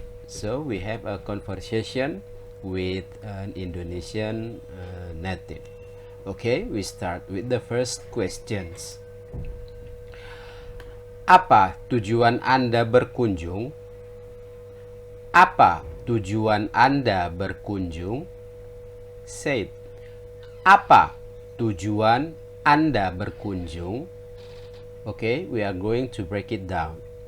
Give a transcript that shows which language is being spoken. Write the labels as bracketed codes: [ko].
[en] So we have a conversation with an Indonesian native. Okay, we start with the first questions. [id] Apa tujuan Anda berkunjung? Apa tujuan Anda berkunjung? [en] Say it. [id] Apa tujuan Anda berkunjung? [en] Okay, we are going to break it down.